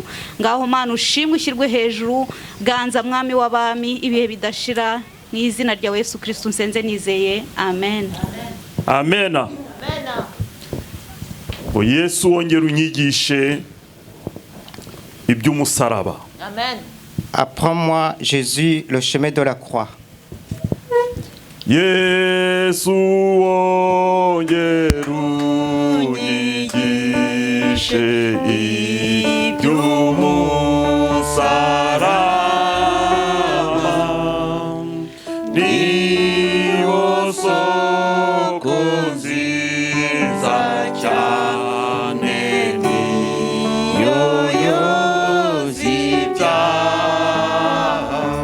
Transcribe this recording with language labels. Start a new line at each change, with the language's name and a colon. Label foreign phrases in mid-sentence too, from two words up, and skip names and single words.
Kinyarwanda: ngaho Mana ushimwe ushyirwe hejuru, ganza mwami w'abami ibihe bidashira, mu izina rya Yesu Kristo nsenze nizeye, amen. Amen. Ngo Yesu wongera unyigishe iby'umusaraba. Amen.
French: Apprends-moi, Jésus, le chemin de la croix.
Kinyarwanda: Yesu wongera unyigishe iby'umusaraba, niwo soko nziza cyane, niyo yoza ibyaha.